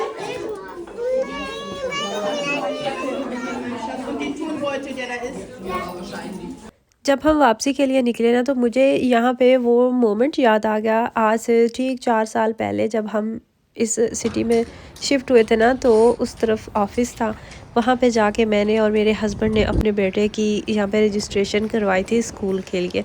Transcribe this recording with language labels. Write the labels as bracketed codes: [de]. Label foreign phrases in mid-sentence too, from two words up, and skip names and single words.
[de] Und den Turnbeutel, der da ist? Ja, wahrscheinlich. [hi] जब हम वापसी के लिए निकले ना, तो मुझे यहाँ पे वो मोमेंट याद आ गया। आज से ठीक 4 साल पहले जब हम इस सिटी में शिफ्ट हुए थे ना, तो उस तरफ ऑफिस था। वहाँ पे जाके मैंने और मेरे हस्बैंड ने अपने बेटे की यहाँ पे रजिस्ट्रेशन करवाई थी स्कूल के लिए।